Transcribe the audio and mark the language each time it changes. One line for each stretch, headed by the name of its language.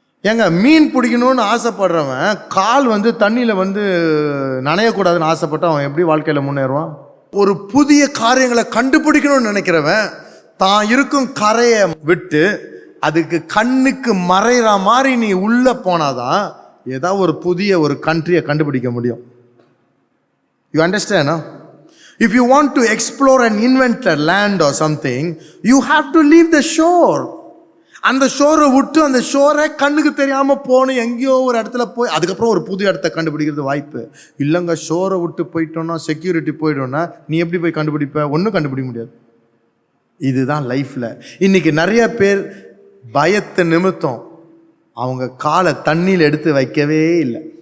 Tamil: ஏங்க, மீன் பிடிக்கணும்னு ஆசைப்படுறவன் கால் வந்து தண்ணியில் வந்து நனையக்கூடாதுன்னு ஆசைப்பட்டு அவன் எப்படி வாழ்க்கையில் முன்னேறுவான்? ஒரு புதிய காரியங்களை கண்டுபிடிக்கணும்னு நினைக்கிறவன் தான் இருக்கும் கரையை விட்டு அதுக்கு கண்ணுக்கு மறைகிற மாதிரி நீ உள்ளே போனாதான் ஏதாவது ஒரு புதிய ஒரு கண்ட்ரியை கண்டுபிடிக்க முடியும்.
English: You understand? If you want to explore and invent a land or something, you have to leave the shore.
Tamil: அந்த ஷோரை விட்டு அந்த ஷோரை கண்ணுக்கு தெரியாமல் போகணும், எங்கேயோ ஒரு இடத்துல போய் அதுக்கப்புறம் ஒரு புது இடத்த கண்டுபிடிக்கிறது வாய்ப்பு இல்லைங்க. ஷோரை விட்டு போயிட்டோன்னா, செக்யூரிட்டி போயிட்டோன்னா நீ எப்படி போய் கண்டுபிடிப்ப? ஒன்றும் கண்டுபிடிக்க முடியாது. இதுதான் லைஃப்பில். இன்றைக்கி நிறைய பேர் பயத்தை நிமித்தம் அவங்க காலை தண்ணியில் எடுத்து வைக்கவே இல்லை.